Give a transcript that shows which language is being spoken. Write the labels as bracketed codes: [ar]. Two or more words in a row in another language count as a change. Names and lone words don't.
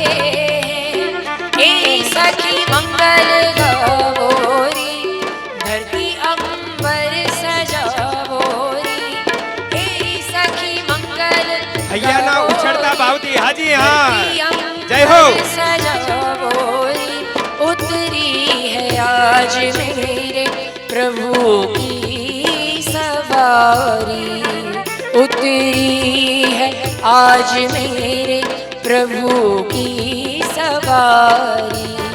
[gu] એ સખી મંગલ ગાવો રે. ધરતી અંબર સજાવો રે. એ સખી મંગલ હૈયાના ઉછળતા ભાવથી હાજી હા. જય હો. સજાવો રે. [hi] उतरी है आज मेरे प्रभु की सवारी. उतरी है आज मेरे प्रभु की सवारी.